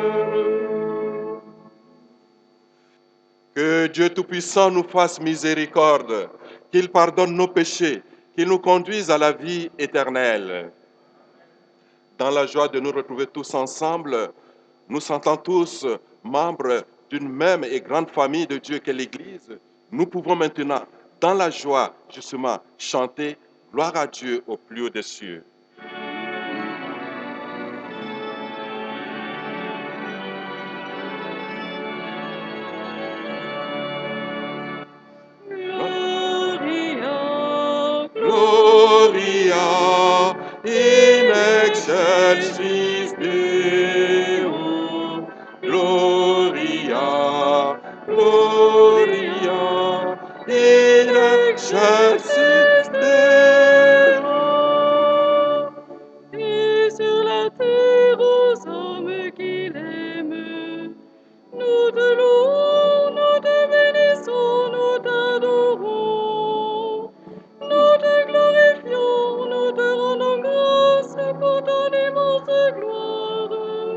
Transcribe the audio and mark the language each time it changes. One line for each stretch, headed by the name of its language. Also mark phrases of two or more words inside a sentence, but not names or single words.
French: Que Dieu Tout-Puissant nous fasse miséricorde, qu'il pardonne nos péchés, qu'il nous conduise à la vie éternelle. Dans la joie de nous retrouver tous ensemble, nous sentons tous membres d'une même et grande famille de Dieu qu'est l'Église. Nous pouvons maintenant, dans la joie, justement, chanter gloire à Dieu au plus haut des cieux.
Latin: Gloria, Gloria in excelsis Deo. Gloria, Gloria in excelsis Deo.
French: et sur la terre aux hommes qu'il aime. Nous te louons, nous te bénissons, nous t'adorons. Nous te glorifions, nous te rendons grâce pour ton immense gloire.